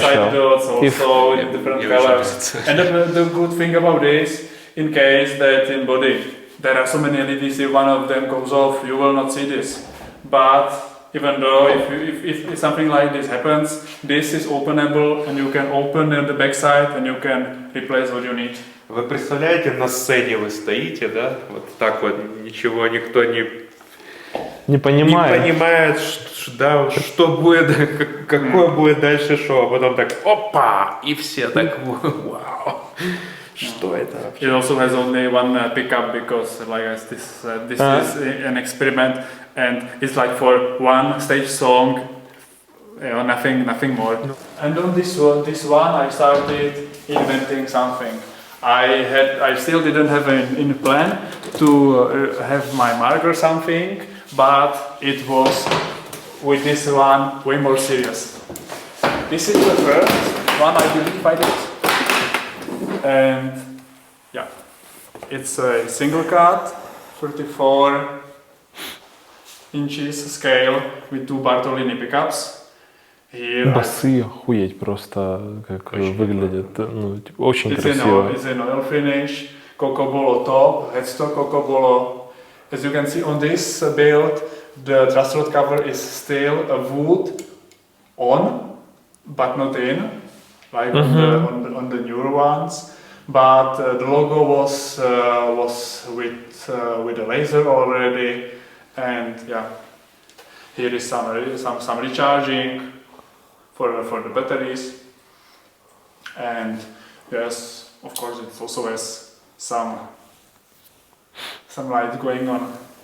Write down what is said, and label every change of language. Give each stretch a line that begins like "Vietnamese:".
English: Side dots also in different colors. And the good thing about this, in case that in body there are so many LEDs, if one of them goes off, you will not see this. But even though if something like this happens, this is openable, and you can open the back side and you can replace what you need.
Russian: Вы представляете, на сцене вы стоите, да? Вот так вот, ничего никто не понимает. Не понимает, что будет, какое будет дальше шоу, а потом так, опа, и все так, вау. Что это вообще?
English: It also has only one pickup because, like this is an experiment, and it's like for one stage song, nothing more. No. And on this one, I started inventing something. I still didn't have in plan to have my mark or something, but it was with this one way more serious. This is the first one I believe I did. And yeah, it's a single cut, 34 inches scale with 2 Bartolini pickups.
Russian: Басы охуеть просто, как выглядят, ну, очень красиво.
English: It's an oil finish, Cocobolo top, headstock Cocobolo. As you can see on this build, the truss rod cover is still a wood on, but not in. Like on the newer ones, but the logo was with the laser already, and yeah, here is some recharging for the batteries, and yes, of course it also has some light going on.